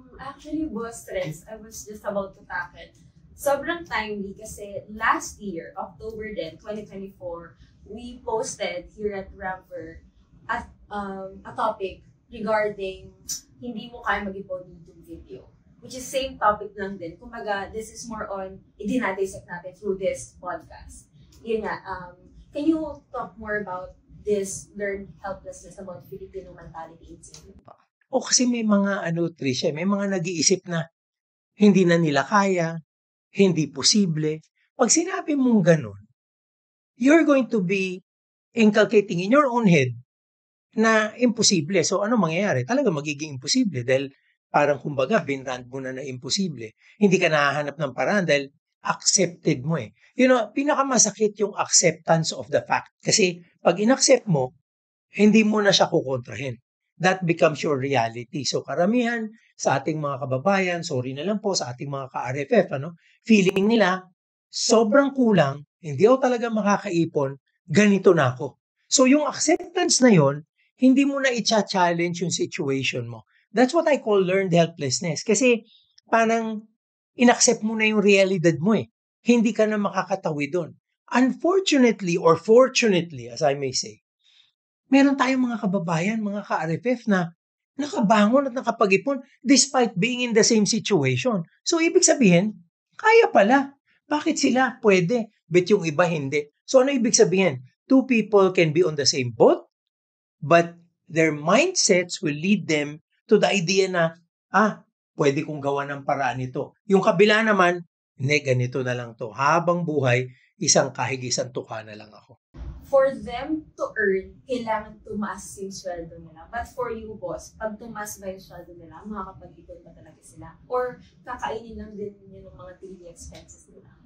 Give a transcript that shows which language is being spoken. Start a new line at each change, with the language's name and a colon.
English: Actually, boss stress, I was just about to tackle.
Filipino: Sobrang
English: timely
Filipino: kasi
English: last year, October din, 2024, we posted here at Rampberg at a topic regarding
Filipino: hindi mo kaya mag-ipon
English: YouTube video. Which is same topic
Filipino: lang din. Kumbaga,
English: this is more on,
Filipino: i-dinadissect natin
English: through this podcast.
Filipino: Yun nga,
English: can you talk more about this learned helplessness about Filipino mentality in Singapore?
Filipino: O kasi may mga Tricia, may mga nag-iisip na hindi na nila kaya, hindi posible. Pag sinabi mong ganun,
English: you're going to be inculcating in your own head
Filipino: na imposible. So ano mangyayari? Talaga magiging imposible dahil parang kumbaga binrand mo na imposible. Hindi ka nahahanap ng paraan dahil accepted mo eh.
English: You know,
Filipino: pinakamasakit yung
English: acceptance of the fact.
Filipino: Kasi pag inaccept mo, hindi mo na siya kukontrahin.
English: That becomes your reality.
Filipino: So karamihan sa ating mga kababayan, sorry na lang po sa ating mga ka-RFF, feeling nila, sobrang kulang, hindi ako talaga makakaipon, ganito na ako. So yung acceptance na yon, hindi mo na i-challenge yung situation mo.
English: That's what I call learned helplessness.
Filipino: Kasi parang inaccept mo na yung realidad mo eh. Hindi ka na makakatawi doon.
English: Unfortunately or fortunately, as I may say,
Filipino: meron tayong mga kababayan, mga ka-RFF na nakabangon at nakapag-ipon
English: despite being in the same situation.
Filipino: So ibig sabihin, kaya pala. Bakit sila pwede, but yung iba hindi? So ano ibig sabihin?
English: Two people can be on the same boat, but their mindsets will lead them to the idea na,
Filipino: pwede kong gawa ng paraan ito. Yung kabila naman, ganito na lang to. Habang buhay, isang kahig isang tuka na lang ako.
English: For them to earn,
Filipino: kailangan tumaas yung sweldo nila.
English: But for you,
Filipino: boss, pag tumaas ba yung sweldo nila, makakapag-ipon ba talaga sila? Or kakainin lang din yun yung mga daily expenses nila?